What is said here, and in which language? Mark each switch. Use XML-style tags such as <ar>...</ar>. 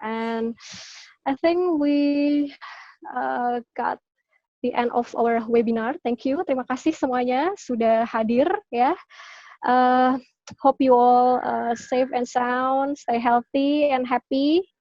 <en>And I think we got the end of our webinar. Thank you.</en> <id>Terima kasih semuanya sudah hadir ya.</id> <en>Hope you all safe and sound, stay healthy and happy.</en>